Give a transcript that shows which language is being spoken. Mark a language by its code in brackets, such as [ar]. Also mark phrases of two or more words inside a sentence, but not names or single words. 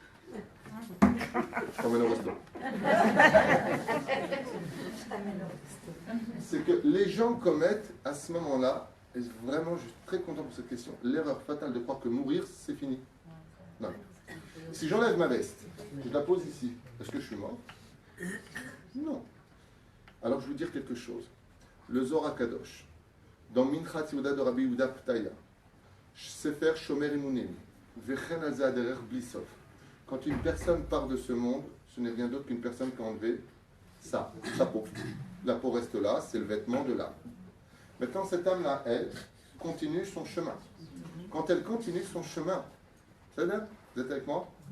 [fr] C'est que les gens commettent à ce moment-là, et vraiment je suis très content pour cette question, l'erreur fatale de croire que mourir c'est fini. Non. Si j'enlève ma veste, je la pose ici, est-ce que je suis mort? Non. Alors je vais vous dire quelque chose. Le Zohar Kadosh, dans Minchat Yehuda de Rabbi Yehuda Ptaya, Sefer Shomer Imunim, Vechen Azaderer Blisov. Quand une personne part de ce monde, ce n'est rien d'autre qu'une personne qui a enlevé ça, sa peau. La peau reste là, c'est le vêtement de l'âme. Maintenant, cette âme-là, elle, continue son chemin. Quand elle continue son chemin, c'est bien? Vous êtes avec moi?